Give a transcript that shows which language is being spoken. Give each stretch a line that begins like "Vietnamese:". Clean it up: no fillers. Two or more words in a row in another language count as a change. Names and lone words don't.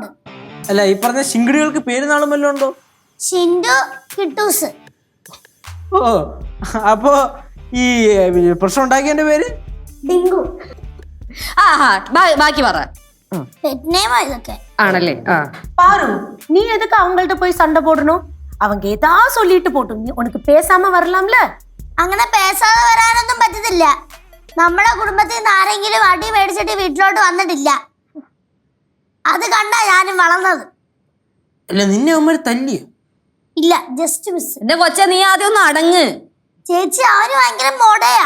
Malayalam: അല്ല, ഈ പറഞ്ഞ ശിങ്കിടികൾക്ക് പേര് നാളും വല്ലതും ഉണ്ടോ? ഷിൻഡു, കിട്ടൂസ്. ഓ, അപ്പോ ഈ പ്രശ്നം ഉണ്ടാക്കിയതിന്റെ പേര് ഡിങ്കു. ബാക്കി പറ.
English: pet name-ā
Malayalam: ഇതൊക്കെ. ആണല്ലേ?
Tamil: பாரு, நீ எதுக்கு அவங்கள்ட்ட போய் சண்டை போடணும்? அவங்க ஏதா சொல்லிட்டு போட்டும், நீ உனக்கு பேசாம வரலாம்ல.
Malayalam: അങ്ങനെ പേസാതെ വരാനൊന്നും പറ്റത്തില്ല. നമ്മുടെ കുടുംബത്തിൽ നിന്ന് ആരെങ്കിലും അടി മേടിച്ചിട്ട് വീട്ടിലോട്ട് വന്നിട്ടില്ല. അത് കണ്ടാ ഞാനും വളർന്നത്. അല്ല, നിന്നെ അവന്മാര് തല്ലിയോ? ഇല്ല,
English: just miss.
Malayalam: എന്റെ കൊച്ചെ, നീ ആദ്യം ഒന്ന് അടങ്ങ്. ചേച്ചി, അവന് ഭയങ്കര മോടയാ.